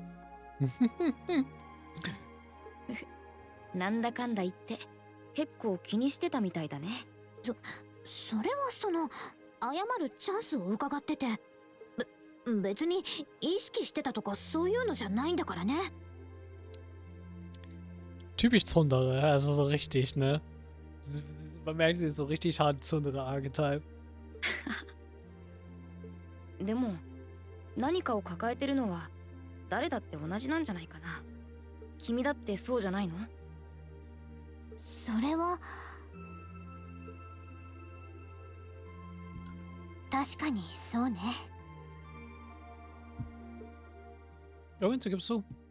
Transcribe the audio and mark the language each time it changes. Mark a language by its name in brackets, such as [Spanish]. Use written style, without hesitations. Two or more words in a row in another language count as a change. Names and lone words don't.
[Japanese] なんだかんだ言って結構気にしてたみたいだね。それは謝るチャンスを伺ってて、別に意識してたとかそういうのじゃないんだからね。 [German] Typisch Zundere, also so richtig, ne? Man merkt, sie ist so richtig hart Zundere-Archetype. [Japanese] でも何かを抱えてるのは誰だって同じなんじゃないかな。君だってそうじゃないの？それは確かにそうね。 [German] Ja, Winzer, gibst du?